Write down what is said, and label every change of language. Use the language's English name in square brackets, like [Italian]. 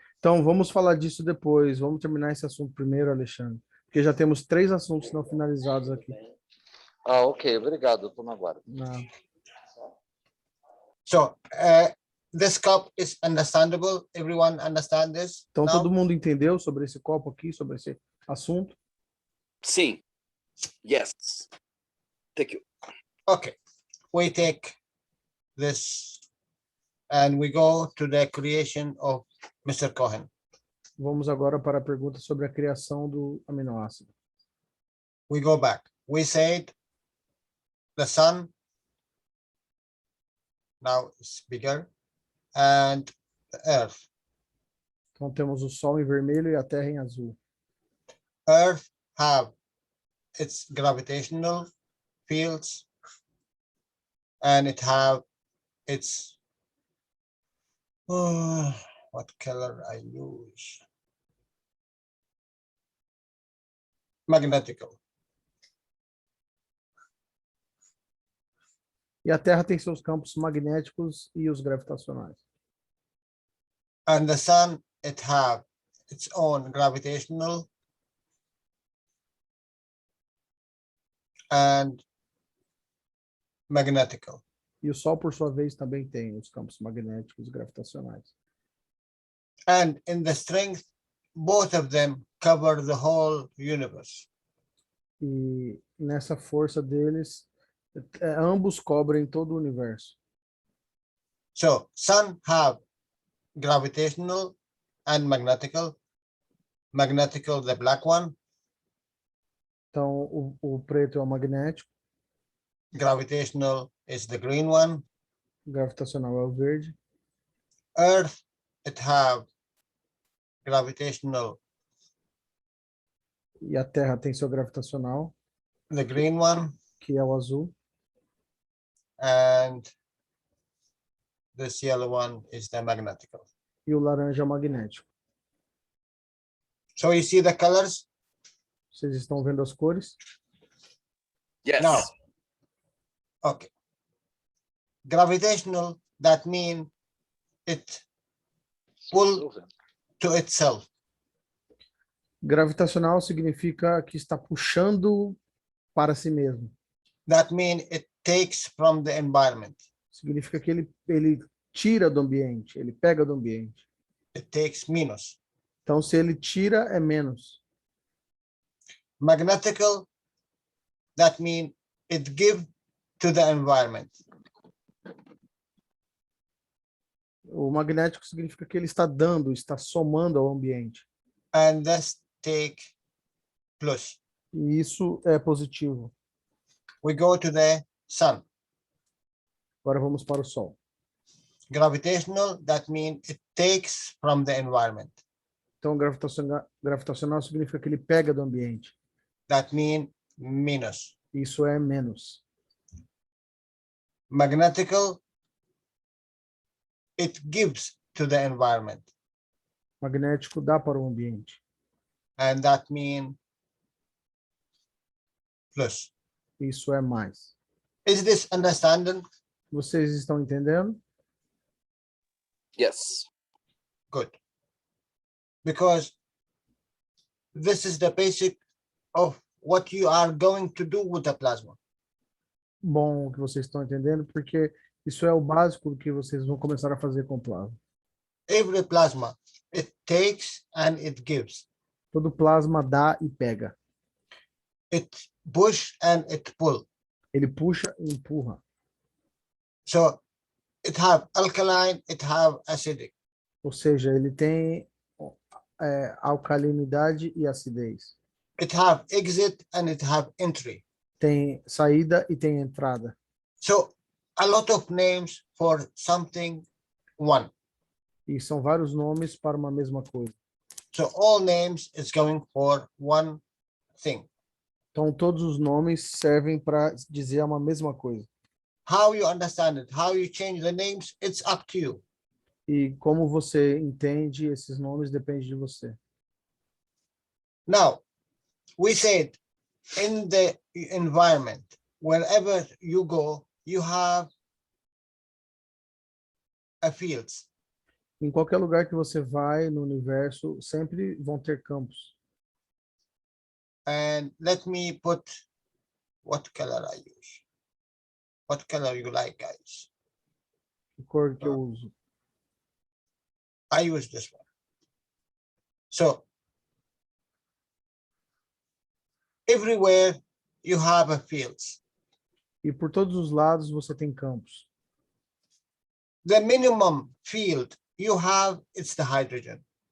[Portuguese] Então vamos falar disso depois. Vamos terminar esse assunto primeiro, Alexandre, porque já temos 3 assuntos não finalizados aqui. Ok, obrigado, estou na guarda. [English] So this cup is understandable. Everyone understand this? [Portuguese] Então todo mundo entendeu sobre esse copo aqui, sobre esse assunto? Sim. [English] Yes. Thank you. Okay, we take this and we go to the creation of Mr. Cohen. [Portuguese] Vamos agora para a pergunta sobre a criação do aminoácido. [English] We go back. We said the sun now is bigger and the earth. [Portuguese] Então temos o Sol em vermelho e a Terra em azul. [English] Earth have its gravitational fields and it have its what color I use? Magnetical. [Portuguese] E a Terra tem seus campos magnéticos e os gravitacionais. [English] And the sun, it have its own gravitational and magnetical. [Portuguese] E o Sol, por sua vez, também tem os campos magnéticos e gravitacionais. [English] And in the strength, both of them cover the whole universe. [Portuguese] E nessa força deles, ambos cobrem todo o universo. [English] So sun have gravitational and magnetical. Magnetical, the black one. [Portuguese] Então, o preto é o magnético, [English] Gravitational is the green one. [Portuguese] o gravitacional é o verde. [English] Earth, it have gravitational, [Portuguese] E a Terra tem seu gravitacional, [English] the green one, [Portuguese] que é o azul. [English] and this yellow one is the magnetical. [Portuguese] E o laranja é o magnético. [English] So you see the colors? [Portuguese] Vocês estão vendo as cores? [English] Yes. Now, okay. Gravitational, that means it pull to itself. [Portuguese] Gravitacional significa que está puxando para si mesmo. [English] That means it takes from the environment. [Portuguese] Significa que ele tira do ambiente, ele pega do ambiente. [English] It takes minus. [Portuguese] Então, se ele tira, é menos. [English] Magnetical, that means it gives to the environment. [Portuguese] O magnético significa que ele está dando, está somando ao ambiente. [English] And this take plus. [Portuguese] E isso é positivo. [English] We go to the sun. [Portuguese] Agora vamos para o Sol. [English] Gravitational, that means it takes from the environment. [Portuguese] Então, gravitacional significa que ele pega do ambiente. [English] That means minus. [Portuguese] Isso é menos. [English] Magnetical, it gives to the environment. [Portuguese] Magnético dá para o ambiente. [English] And that means plus. [Portuguese] Isso é mais. [English] Is this understanding? [Portuguese] Vocês estão entendendo? [English] Yes. Good. Because this is the basic of what you are going to do with the plasma. [Portuguese] Bom que vocês estão entendendo, porque isso é o básico que vocês vão começar a fazer com o plasma. [English] Every plasma, it takes and it gives. [Portuguese] Todo plasma dá e pega. [English] It push and it pull. [Portuguese] Ele puxa e empurra. [English] So it have alkaline, it have acidic. [Portuguese] Ou seja, ele tem alcalinidade e acidez. [English] It have exit and it have entry. [Portuguese] Tem saída e tem entrada. [English] So a lot of names for something one. [Portuguese] E são vários nomes para uma mesma coisa. [English] So all names is going for one thing. [Portuguese] Então, todos os nomes servem para dizer uma mesma coisa. [English] How you understand it, how you change the names, it's up to you. [Portuguese] E como você entende esses nomes depende de você. [English] Now, we said in the environment, wherever you go, you have a fields. [Portuguese] Em qualquer lugar que você vai no universo, sempre vão ter campos. [English] And let me put what color I use. What color you like, guys? [Portuguese] Que cor que eu uso? [English] I use this one. So everywhere you have a fields. [Portuguese] E por todos os lados você tem campos. [English] The minimum field you have is the hydrogen.